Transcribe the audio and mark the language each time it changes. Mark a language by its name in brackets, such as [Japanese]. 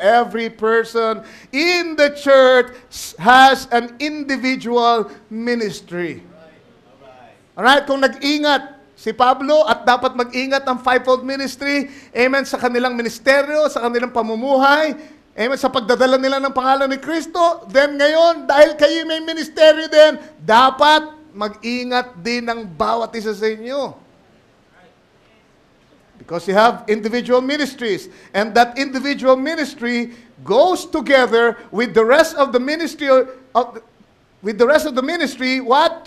[English] Every person in the church has an individual ministry. [Filipino] Alright, kung nag-ingat si Pablo at dapat mag-ingat ang fivefold ministry, amen, sa kanilang ministeryo, sa kanilang pamumuhay, amen, sa pagdadala nila ng pangalan ni Kristo, then ngayon, dahil kayo may ministeryo din, dapat mag-ingat din ang bawat isa sa inyo. [English] Because you have individual ministries. And that individual ministry goes together with the rest of the ministry with the rest of the ministry, what?